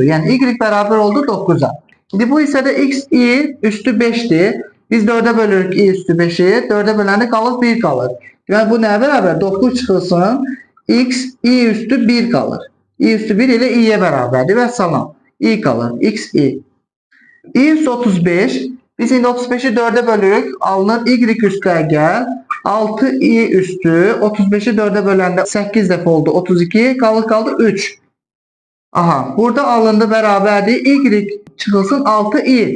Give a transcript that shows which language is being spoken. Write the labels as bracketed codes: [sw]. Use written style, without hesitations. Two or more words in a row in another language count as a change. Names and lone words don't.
[az] Yəni y bərabər oldu 9'a. İndi bu hissədə xi üstü 5'dir. Biz 4'e bölürük i üstü 5'i. 4'e böləndə qalır 1 qalır. Yəni bu nəyə bərabər? 9 çıxılsın. X i üstü 1 qalır. I üstü 1 ilə i'yə bərabərdir və salam. I qalır. X i. I üstü 35. Biz indi 35'i 4'e bölürük. Alınır y üstəgəl 6i üstü 35'i 4'e böləndə 8 dəfə oldu. 32 qaldı 3. Aha, burada alındı bərabərdir. Y çıxılsın 6i.